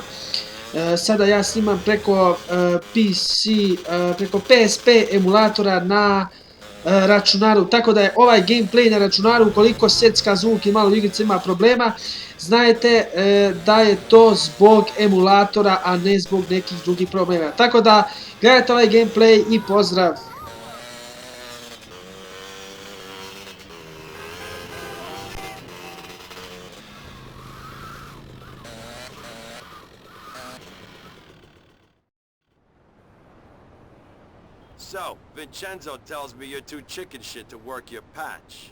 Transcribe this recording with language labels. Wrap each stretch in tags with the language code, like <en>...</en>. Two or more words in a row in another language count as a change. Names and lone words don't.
<sr>Sada ja snimam preko preko PSP emulatora na računaru, tako da je ovaj gameplay na računaru, ukoliko secka zvuk i malo igrica ima problema, znajte da je to zbog emulatora, a ne zbog nekih drugih problema. Tako da gledajte ovaj gameplay i pozdrav!</sr> <en>So, Vincenzo tells me you're too chicken shit to work your patch.</en>